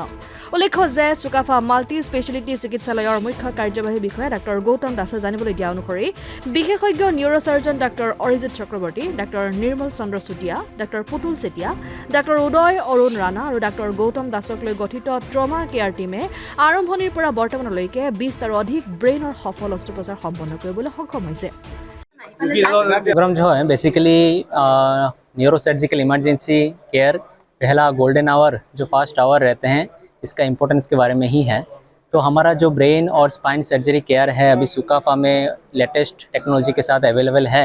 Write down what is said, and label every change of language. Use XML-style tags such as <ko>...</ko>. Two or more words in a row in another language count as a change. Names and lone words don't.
<as>উল্লেখ্য যে চুকাফা</as> <en>multi speciality</en> <as>চিকিৎসালয়ৰ মুখ্য কাৰ্যবাহী বিষয়া ডাক্তৰ গৌতম দাসে জানিবলৈ দিয়া অনুসৰি বিশেষজ্ঞ নিউৰোচাৰ্জন ডাক্তৰ অৰিজিত চক্ৰৱৰ্তী, ডাক্তৰ নিৰ্মল চন্দ্ৰ চুতীয়া, ডাক্তৰ পুতুল চেতিয়া, ডাক্তৰ উদয় অৰুণ ৰাণা আৰু ডাক্তৰ গৌতম দাসক লৈ গঠিত</as> <en>trauma care team</en> <as>আৰম্ভণিৰ পৰা বৰ্তমানলৈকে 20টাৰো অধিক ব্ৰেইনৰ সফল অস্ত্ৰোপচাৰ সম্পন্ন কৰিবলৈ সক্ষম হৈছে।</as> <hi>प्रोग्राम जो है बेसिकली</hi> <en>neuro surgical emergency care</en> <hi>पहला</hi> <en>golden hour</en> <hi>जो</hi> <en>fast hour</en> <hi>रहते हैं इसका इम्पोर्टेंस के बारे में ही है। तो हमारा जो ब्रेन और</hi> <en>spine surgery care</en> <hi>है अभी सुकाफा में</hi> <en>latest technology</en> <hi>के साथ अवेलेबल है।</hi>